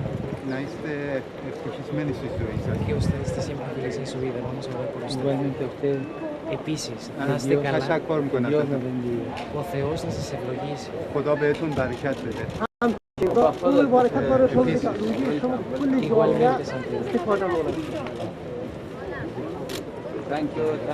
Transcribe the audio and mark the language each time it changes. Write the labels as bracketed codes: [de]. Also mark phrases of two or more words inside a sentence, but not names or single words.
[el] Να είστε ευτυχισμένοι στη ζωή σας. [es] Και ustedes siempre felices en su vida. Vamos a orar por ustedes. [el] Επίσης, να είστε καλά. Ο Θεός να σας ευλογήσει. [fa] خدا بهتون برکت بده. [es] Igualmente, Santiago. [en] Thank you.